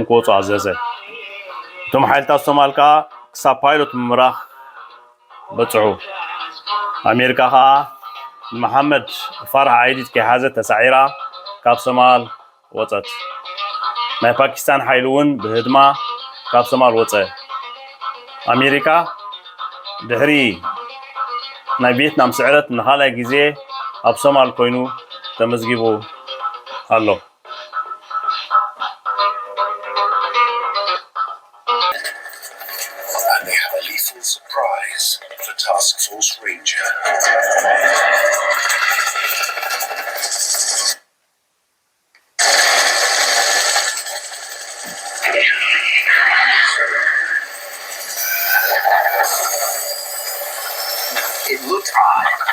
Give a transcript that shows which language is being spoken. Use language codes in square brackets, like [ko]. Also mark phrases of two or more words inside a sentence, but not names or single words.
[ti] ክወፁ ኣዘዘ እቶም ሓይልታት ሶማል ከዓ ክሳብ ፓይሎት ምምራሕ በፅሑ አሜሪካ ከዓ መሐመድ ፋርሃ አይዲድ ከሓዘት ተሳዒራ ካብ ሶማል ወፀት ናይ ፓኪስታን ሓይሉ እውን ብህድማ ካብ ሶማል ወፀ አሜሪካ ድሕሪ ናይ ቪየትናም ስዕረት ንኻልኣይ ግዜ ኣብ ሶማል ኮይኑ ተመዝጊቡ ኣሎ [en] They have a lethal surprise for Task Force Ranger. It looked odd.